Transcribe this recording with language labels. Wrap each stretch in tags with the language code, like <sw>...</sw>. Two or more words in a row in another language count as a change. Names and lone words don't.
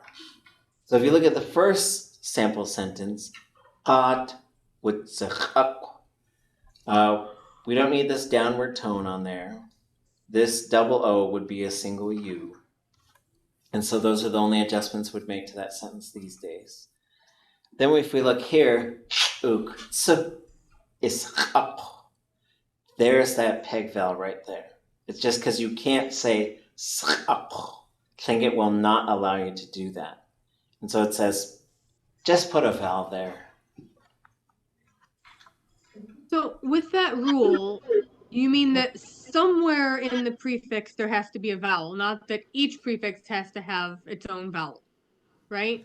<en>So if you look at the first sample sentence, ʼat with ʼakw, we don't need this downward tone on there. This double O would be a single U. And so those are the only adjustments we'd make to that sentence these days. Then if we look here, úkszʼ is ʼakw. There's that peg vowel right there. It's just because you can't say ʼakw. Tlingit will not allow you to do that. And so it says, just put a vowel there. So with that rule, you mean that somewhere in the prefix there has to be a vowel, not that each prefix has to have its own vowel, right?</en>